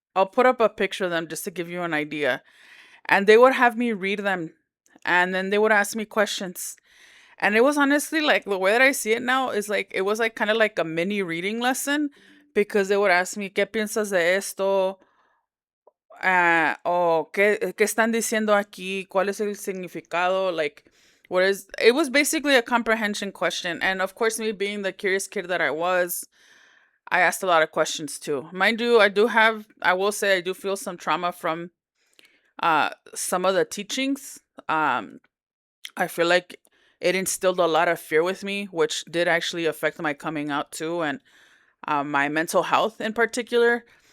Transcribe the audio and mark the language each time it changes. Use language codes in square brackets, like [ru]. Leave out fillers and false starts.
[en] I'll put up a picture of them just to give you an idea. And they would have me read them, and then they would ask me questions. And it was honestly like the way that I see it now is like it was like kind of like a mini reading lesson because they would ask me, [es] ¿Qué piensas de esto? O ¿qué están diciendo aquí? ¿Cuál es el significado? [en] Like, what is it was basically a comprehension question. And of course, me being the curious kid that I was, I asked a lot of questions too. Mind you, I will say I do feel some trauma from some of the teachings. I feel like it instilled a lot of fear with me, which did actually affect my coming out too, and my mental health in particular.